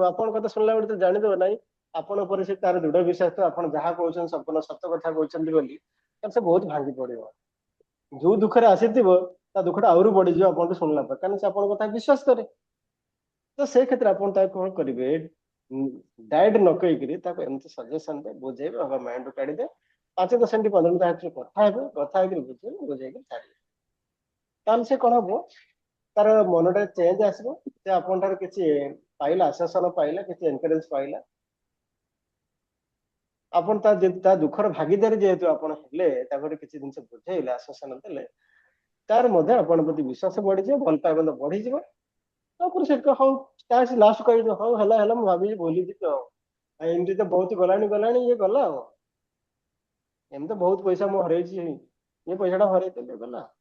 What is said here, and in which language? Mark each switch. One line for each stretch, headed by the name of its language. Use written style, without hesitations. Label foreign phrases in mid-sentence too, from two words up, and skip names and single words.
Odia: ଆପଣଙ୍କ କଥା ଶୁଣିଲା ବେଳେ ତ ଜାଣିଦବ ନାହିଁ ଆପଣଙ୍କ ଉପରେ ସେ ତାର ଦୃଢ ବିଶ୍ୱାସ, ତ ଆପଣ ଯାହା କହୁଛନ୍ତି ସମ୍ପୂର୍ଣ୍ଣ ସତ କଥା କହୁଛନ୍ତି ବୋଲି, ତାହେଲେ ସେ ବହୁତ ଭାଙ୍ଗି ପଡିବ। ଯୋଉ ଦୁଃଖରେ ଆସିଥିବ ତା ଦୁଃଖଟା ଆହୁରି ବଢିଯିବ ଆପଣଠୁ ଶୁଣିଲା ପରେ, କାରଣ ସେ ଆପଣଙ୍କ କଥା ବିଶ୍ୱାସ କରେ। ତ ସେଇ କ୍ଷେତ୍ରରେ ଆପଣ ତାକୁ କଣ କରିବେ, ଡାଏଟ ନ କହିକି ଏମିତି ସଜେସନ ଦେ ବୁଝେଇବେ ବାବା ମାଇଣ୍ଡ ରୁ କାଢିଦେ 5-10 ମିନିଟ୍ 15 ମିନିଟ୍ ହାତରେ କଥା ହେବେ କଥା ହେଇକି ବୁଝେଇବେ ବୁझेଇକି ଛାଡ଼ିବେ ତାହେଲେ ସେ କଣ ହବ ତାର ମନଟା ଚେଞ୍ଜ ଆସିବ ଯେ ଆପଣ ଠାରୁ କିଛି ପାଇଲା ଆଶ୍ୱାସନ ପାଇଲା କିଛି ଏନକରେଜ ପାଇଲା ଆପଣ ତା ଦୁଃଖର ଭାଗିଦାରୀ ଯେହେତୁ ଆପଣ ହେଲେ ତାପରେ କିଛି ଜିନିଷ ବୁଝେଇଲେ ଆଶ୍ୱାସନ ଦେଲେ ତାର ମଧ୍ୟ ଆପଣଙ୍କ ପ୍ରତି ବିଶ୍ୱାସ ବଢିଯିବ ଭଲ ପାଇବା ମଧ୍ୟ ବଢିଯିବ ତାପରେ ସେ ହଉ ତା ଲାଷ୍ଟ କହିବ ହଉ ହେଲା ହେଲା ମୁଁ ଭାବିଛି ଭୁଲିଯିବି ଆଉ ଏମିତି ତ ବହୁତ ଗଲାଣି ଇଏ ଗଲା ଆଉ ଏମିତି ତ ବହୁତ ପଇସା ମୁଁ ହରେଇଛି ଏ ପଇସାଟା ହରେଇଦେଲେ ଗଲା